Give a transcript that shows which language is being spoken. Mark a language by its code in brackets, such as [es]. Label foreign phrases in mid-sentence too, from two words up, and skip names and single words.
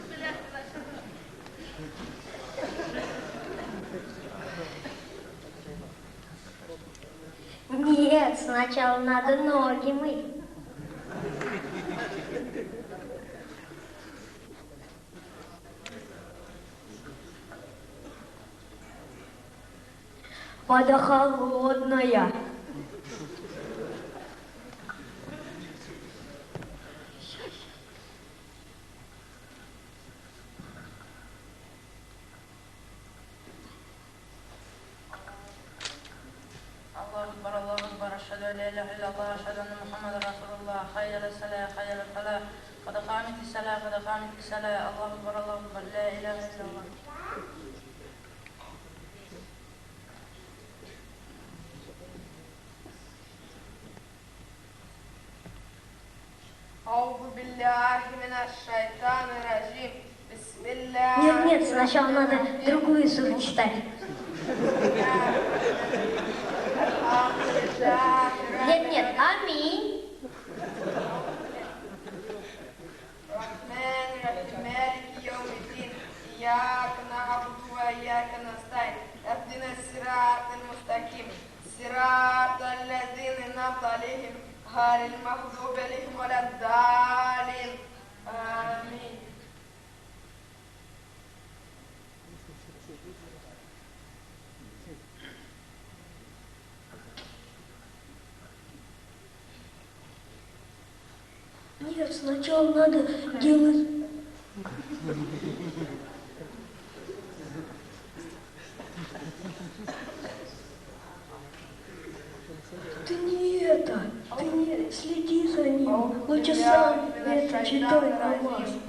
[ru] Нет, сначала надо ноги мыть. Вода холодная. [ar] الله أكبر أشهد أن لا إله إلا الله أشهد أن محمدا رسول الله حي على الصلاة حي على الفلاح قد قامت الصلاة قد قامت الصلاة الله أكبر لا إله إلا الله. أعوذ بالله من الشيطان الرجيم بسم الله. [ru] Нет, сначала надо другую суру читать. Нет, аминь. [ar] إياك نعبد وإياك نستعين اهدنا الصراط المستقيم صراط الذين أنعمت عليهم غير المغضوب عليهم ولا الضالين آمين. [ru] Нет, сначала надо делать... Ты не следи за ним, лучше сам это читай намаз.